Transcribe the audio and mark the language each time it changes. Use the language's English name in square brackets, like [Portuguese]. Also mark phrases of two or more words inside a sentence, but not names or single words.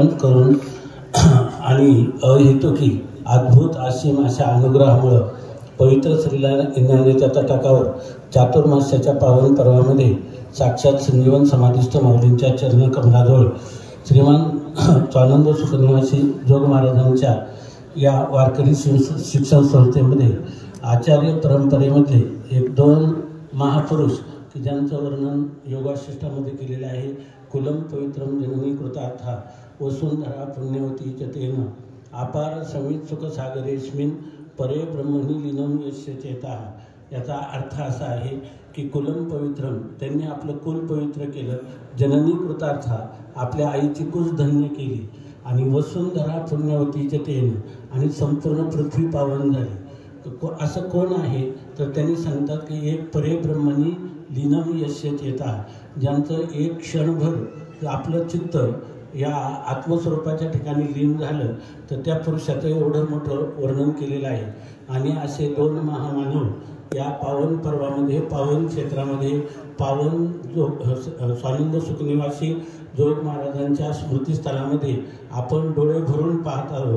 [Marathi] करून आणि अहेतुकी अद्भुत असीम अशा अनुग्रहामुळे पवित्र श्रीला इंद्रायणीच्या तटाकावर चातुर्मास्याच्या पावन पर्वामध्ये साक्षात संजीवन समाधिस्थ माऊलींच्या चरणकमलाजवळ श्रीमान स्वानंद सुखनिवासी जोग महाराजांच्या या वारकरी शिक्षण संस्थेमध्ये आचार्य परंपरेमध्ये एक दोन महापुरुष की ज्यांचं वर्णन योगाशिष्टामध्ये केलेलं आहे. [Sanskrit] कुलम पवित्रम जननी कृतार्था वसुंधरा पुण्यवती चतेन अपार समित सुखसागरेस्मिन परे ब्रह्मणी लीनम यस्य चेता. [Marathi] याचा अर्थ असा आहे की [Sanskrit] कुलम पवित्रम [Marathi] त्यांनी आपलं कुल पवित्र केलं, [Sanskrit] जननी कृतार्था [Marathi] आपल्या आईची कुस धन्य केली आणि [Sanskrit] वसुंधरा पुण्यवती चतेन [Marathi] आणि संपूर्ण पृथ्वी पावन झाली. असं कोण आहे तर त्यांनी सांगतात की एक [Sanskrit] परे ब्रह्मणी लीनम यस्य चेता, [Marathi] ज्यांचं एक क्षणभर आपलं चित्त या आत्मस्वरूपाच्या ठिकाणी लीन झालं तर त्या पुरुषाचं एवढं मोठं वर्णन केलेलं आहे. आणि असे दोन महामानव या पावन पर्वामध्ये पावन क्षेत्रामध्ये पावन स्वानंद सुखनिवासी जोग महाराजांच्या स्मृतिस्थळामध्ये आपण डोळे भरून पाहत आहोत.